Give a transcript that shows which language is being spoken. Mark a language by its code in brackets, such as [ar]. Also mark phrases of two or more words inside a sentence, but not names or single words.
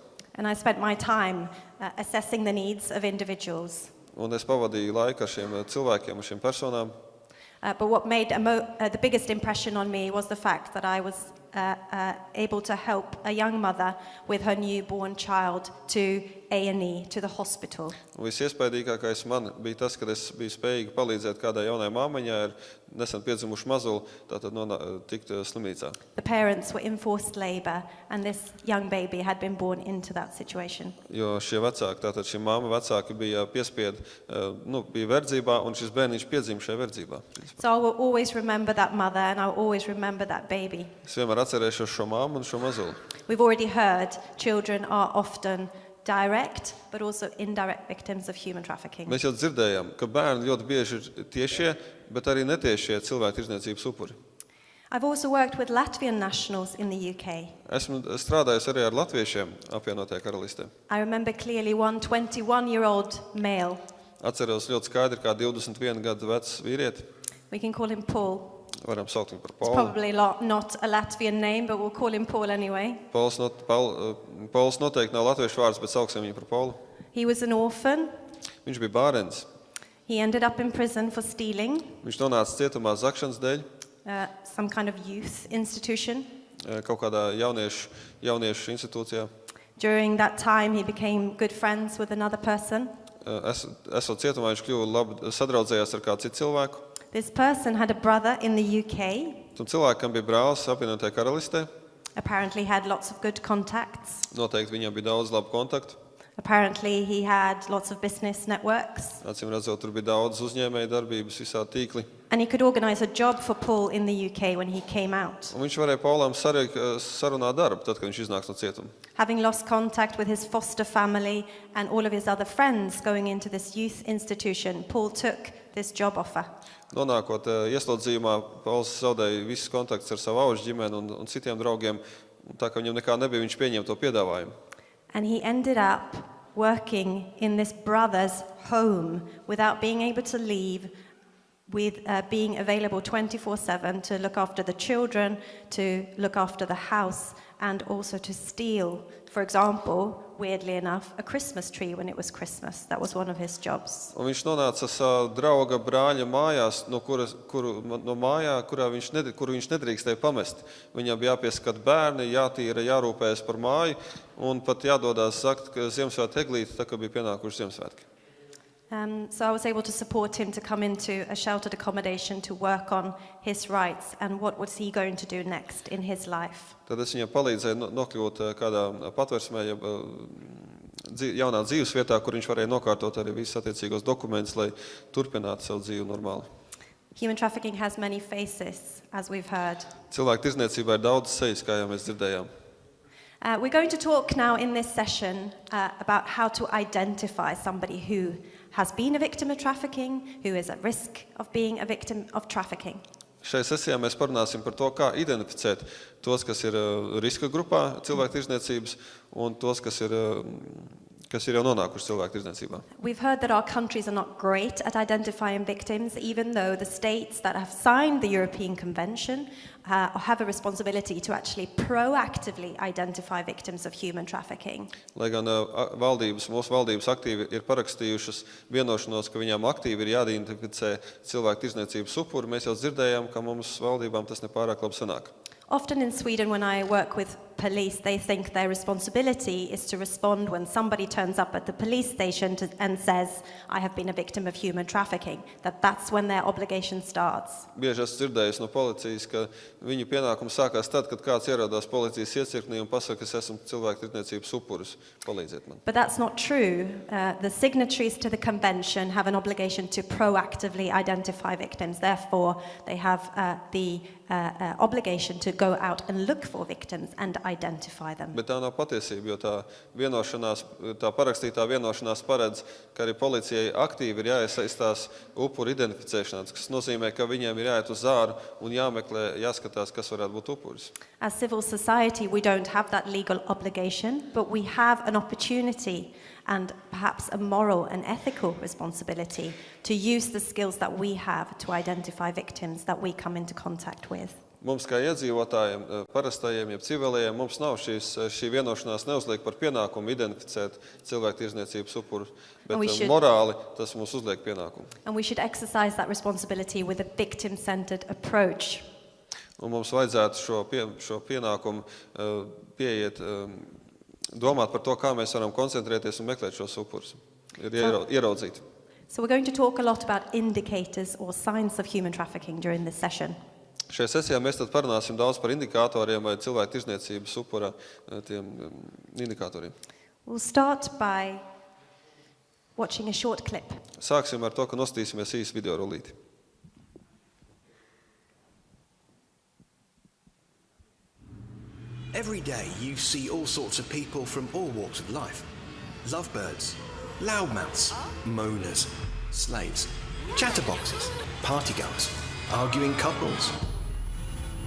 [en] And I spent my time assessing the needs of individuals. [lv] Un es pavadīju laiku ar šiem cilvēkiem, ar šiem personām. [en] But what made the biggest impression on me was the fact that I was able to help a young mother with her newborn child to A&E, to the hospital. [lv] Visiespaidīgākais man bija tas, kad es biju spējīgi palīdzēt kādai jaunai māmiņai ar nesen piedzimušu mazuli, tātad tikt slimnīcā. [en] The parents were in forced labor, and this young baby had been born into that situation. [lv] Jo šie vecāki, tātad šī māma vecāki bija piespiedi, bija verdzībā, un šis bērniņš piedzima šajā verdzībā. [en] So I will always remember that mother, and I will always remember that baby. [lv] Es vienmēr atcerēšos šo māmu un šo mazuli. [en] We've already heard children are often direct, but also indirect victims of human trafficking. [lv] Mēs jau dzirdējām, ka bērni ļoti bieži ir tiešie, bet arī netiešie cilvēku tirdzniecības upuri. [en] I've also worked with Latvian nationals in the UK. [lv] Esmu strādājis arī ar latviešiem apvienotajā karalistē. [en] I remember clearly one 21-year-old male. [lv] Atceros ļoti skaidri, kā 21 gadu vecs vīrieti. [en] We can call him Paul. [lv] Varam saukt viņu par [en] It's [lv] Paulu. [en] probably not a Latvian name, but we'll call him Paul anyway. [lv] Pauls noteikti nav latviešu vārds, bet sauksim viņu par Paulu. [en] He was an orphan. [lv] Viņš bija bārens. [en] He ended up in prison for stealing, [lv] Viņš nonāca cietumā zakšanas dēļ, [en] some kind of youth institution. [lv] kaut kādā jauniešu institūcijā. [en] During that time, he became good friends with another person. [lv] Esot cietumā, viņš kļuva labi sadraudzējās ar kādu citu cilvēku. [en] This person had a brother in the UK, [lv] Tam cilvēkam bija brālis apvienotajā karalistē. [en] apparently had lots of good contacts. [lv] Noteikti viņam bija daudz labu kontaktu. [en] Apparently he had lots of business networks. [lv] Acīm redzot, tur bija daudz uzņēmēju darbības, visā tīkli. [en] And he could organize a job for Paul in the UK when he came out. [lv] Un viņš varēja Paulam sarunāt darbu, tad, kad viņš iznāks no cietuma. [en] Having lost contact with his foster family and all of his other friends going into this youth institution, Paul took this job offer. [lv] Nonākot ieslodzījumā, Pauls zaudēja visus kontaktus ar savu auģu ģimeni un citiem draugiem. Un tā kā viņam nekā nebija, viņš pieņēma to piedāvājumu. [en] And he ended up working in this brother's home without being able to leave, with being available 24/7 to look after the children, to look after the house, and also to steal, for example, weirdly enough, a Christmas tree when it was Christmas. That was one of his jobs. [lv] Un viņš nonāca savā drauga brāļa mājās, kuru viņš nedrīkstēja pamest. Viņam bija jāpieskat bērni, jātīra, jārūpējas par māju un pat jādodās sakt Ziemassvētku eglīti, tā kā bija pienākuši Ziemassvētki. [en] So I was able to support him to come into a sheltered accommodation to work on his rights and what was he going to do next in his life. [lv] Tad es viņam palīdzēju nokļūt kādā patversmē, jaunā dzīves vietā, kur viņš varēja nokārtot arī visus attiecīgos dokumentus, lai turpinātu savu dzīvi normāli. [en] Human trafficking has many faces, as we've heard. [lv] Cilvēktirdzniecībā ir daudz sejas, kā jau mēs dzirdējām. [en] We're going to talk now in this session about how to identify somebody who has been a victim of trafficking, who is at risk of being a victim of trafficking. [lv] Šai sesijā mēs parunāsim par to, kā identificēt tos, kas ir riska grupā cilvēktirdzniecības un tos, kas ir jau nonākuši cilvēktirdzniecībā. [en] We've heard that our countries are not great at identifying victims, even though the states that have signed the European Convention have a responsibility to actually proactively identify victims of human trafficking. [lv] Lai gan mūsu valdības aktīvi ir parakstījušas vienošanos, ka viņām aktīvi ir jāidentificē cilvēktirdzniecības upuri, mēs jau dzirdējām, ka mums valdībām tas nepārāk labi sanāk. [en] Often in Sweden, when I work with police, they think their responsibility is to respond when somebody turns up at the police station and says, I have been a victim of human trafficking, that's when their obligation starts. [lv] Bieži esmu dzirdējis no policijas, ka viņu pienākums sākās tad, kad kāds ierodās policijas iecirknī un pasaka, es esmu cilvēktirdzniecības upuris, palīdziet man. [en] But that's not true. The signatories to the convention have an obligation to proactively identify victims. Therefore, they have the obligation to go out and look for victims and identify them. [lv] Bet tā nav patiesība, jo tā parakstītā vienošanās paredz, ka arī policijai aktīvi ir jāiesaistās upuru identificēšanā, kas nozīmē, ka viņiem ir jāiet uz āru un jāmeklē, jāskatās, kas varētu būt upuris. [en] As civil society, we don't have that legal obligation, but we have an opportunity and perhaps a moral and ethical responsibility to use the skills that we have to identify victims that we come into contact with. [lv] Mums kā iedzīvotājiem, parastajiem, jeb civilējiem, mums nav šī vienošanās neuzliek par pienākumu identificēt cilvēktirdzniecības upurus, bet morāli tas mums uzliek pienākumu. [en] And we should exercise that responsibility with a victim-centered approach. [lv] Un mums vajadzētu šo pienākumu pieiet, domāt par to, kā mēs varam koncentrēties un meklēt šos upurus, ieraudzīt. [en] So we're going to talk a lot about indicators or signs of human trafficking during this session. [lv] Šajā sesijā mēs tad parunāsim daudz par indikatoriem vai cilvēktirdzniecības upura tiem indikatoriem. [en] We'll start by watching a short clip. [lv] Sāksim ar to, ka nostīsimies īsu video rullīti. [en] Every day you see all sorts of people from all walks of life. Lovebirds, loudmouths, moaners, slaves, chatterboxes, partygoers, arguing couples.